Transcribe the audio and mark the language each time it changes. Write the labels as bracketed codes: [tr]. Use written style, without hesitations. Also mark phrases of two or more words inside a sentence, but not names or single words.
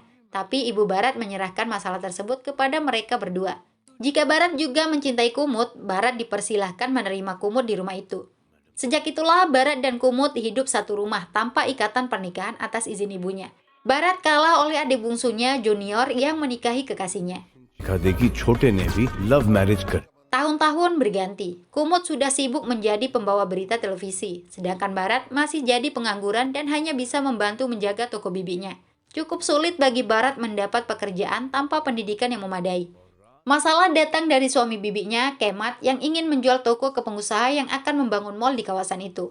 [id] Tapi ibu Barat menyerahkan masalah tersebut kepada mereka berdua. Jika Barat juga mencintai Kumut, Barat dipersilahkan menerima Kumut di rumah itu. Sejak itulah Barat dan Kumut hidup satu rumah tanpa ikatan pernikahan atas izin ibunya. Barat kalah oleh adik bungsunya Junior yang menikahi kekasihnya. [hi] देखी छोटे ने भी [en] love marriage [hi] कर [id] Tahun-tahun berganti, Kumut sudah sibuk menjadi pembawa berita televisi, sedangkan Barat masih jadi pengangguran dan hanya bisa membantu menjaga toko bibinya. Cukup sulit bagi Barat mendapat pekerjaan tanpa pendidikan yang memadai. Masalah datang dari suami bibinya, Kemat, yang ingin menjual toko ke pengusaha yang akan membangun mal di kawasan itu.